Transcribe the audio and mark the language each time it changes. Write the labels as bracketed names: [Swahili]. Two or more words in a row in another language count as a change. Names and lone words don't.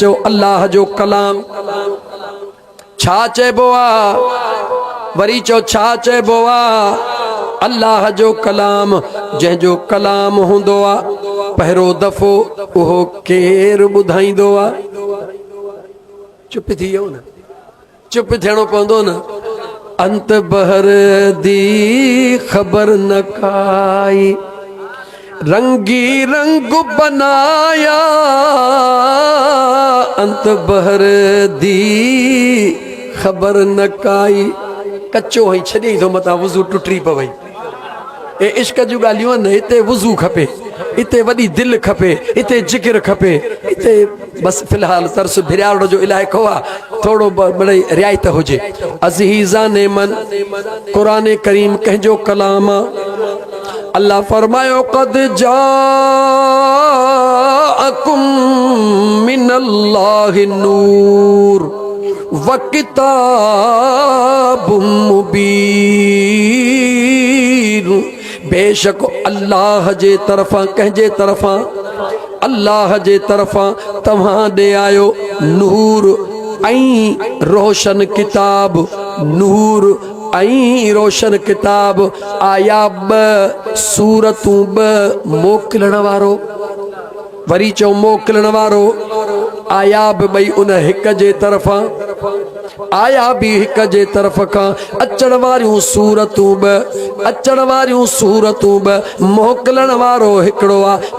[Sindhi] चओ अल्लाह जो कलाम छा चइबो आहे? वरी चओ छा चइबो आहे? अल्लाह जो कलाम जंहिंजो कलाम हूंदो आहे पहिरियों दफ़ो उहो केरु ॿुधाईंदो आहे? चुप थी वियो न, चुप थियणो पवंदो न। [Punjabi] ਅੰਤ ਬਹਰ ਦੀ ਖ਼ਬਰ ਨ ਕਾਈ ਰੰਗੀ ਰੰਗ ਬਣਾਇਆ ਅੰਤ ਬਹਰ ਦੀ ਖ਼ਬਰ ਨ ਕਾਈ। [Sindhi] कच्चो हई छॾे थो मतां वुज़ू टुटी पवई। ए इश्क जूं ॻाल्हियूं आहिनि हिते वुज़ू खपे हिते वॾी दिलि खपे हिते जिक्र खपे हिते बसि फ़िलहाल तरस भिरावड़ जो इलाइक़ो आहे थोरो मिड़ई रियायत हुजे। [Persian] عزیزان من [Sindhi] क़ुर करीम कंहिंजो कलाम आहे। अल्लाह फरमायो [Arabic] قد جاءكم من الله نور وكتاب مبين. [Sindhi] बेशक अल्लाह जे तरफ़ां कंहिंजे तरफ़ां अल्लाह जे तरफ़ां तव्हां ॾे आयो नूर ऐं रोशन किताब नूर ऐं रोशन किताब आया 2 सूरतूं 2 मोकिलण वारो वरी चओ मोकिलण वारो आया बि ॿई उन हिक जे तरफ़ां आया बि हिक जे तरफ़ खां अचण वारियूं सूरतूं 2 अचण वारियूं सूरतूं 2 मोकिलण वारो हिकिड़ो आहे।